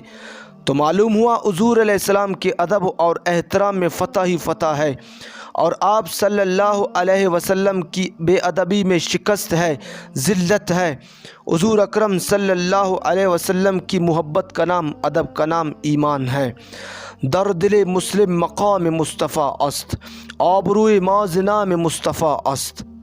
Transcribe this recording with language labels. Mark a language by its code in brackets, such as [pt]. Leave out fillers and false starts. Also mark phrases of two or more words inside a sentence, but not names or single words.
[ur] تو معلوم ہوا حضور علیہ السلام کے ادب اور احترام میں فتح ہی فتح ہے، اور آپ صلی اللہ علیہ وسلم کی بے ادبی میں شکست ہے، ذلت ہے۔ حضور اکرم صلی اللہ علیہ وسلم کی محبت کا نام، ادب کا نام ایمان ہے۔ [fa] در دل مسلم مقام مصطفیٰ است، آبروی ما ز نام مصطفیٰ است۔